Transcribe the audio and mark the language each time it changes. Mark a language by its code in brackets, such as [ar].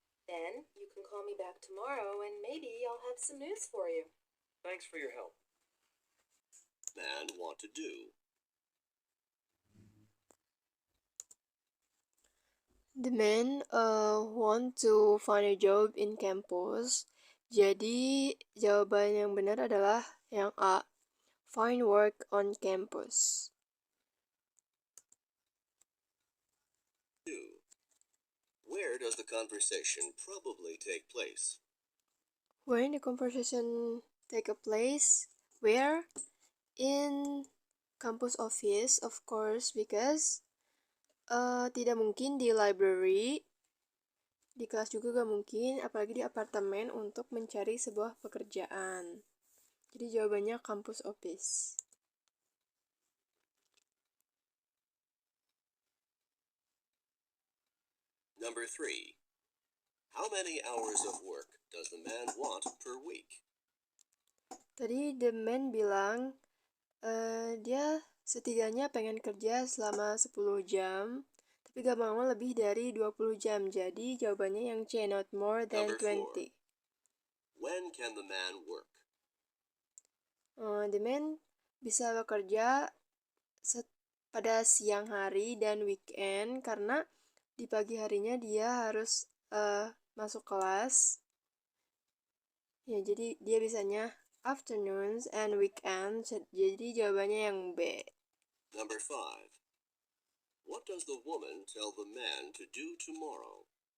[en] Then you can call me back tomorrow, and maybe I'll have some news for you. Thanks for your help. Man want to do. The men want to find a job in campus. [id] Jadi jawaban yang benar adalah yang A, [en] find work on campus. 2. Where does the conversation probably take place? When the conversation take a place, where? In campus office, of course, because [id] tidak mungkin di library, di kelas juga gak mungkin, apalagi di apartemen untuk mencari sebuah pekerjaan. Jadi jawabannya campus office. [en] Number 3. How many hours of work does the man want per week? [id] Tadi the man bilang dia setidaknya pengen kerja selama 10 jam, tapi gak mau lebih dari 20 jam. Jadi jawabannya yang C, [en] not more than Number 20. 4. When can the man work? [id] The man bisa bekerja pada siang hari dan weekend, karena di pagi harinya dia harus masuk kelas. Ya, jadi dia bisanya [en] afternoons and weekends. [id] Jadi jawabannya yang B. [en] Number 5. What does the woman tell the man to do tomorrow?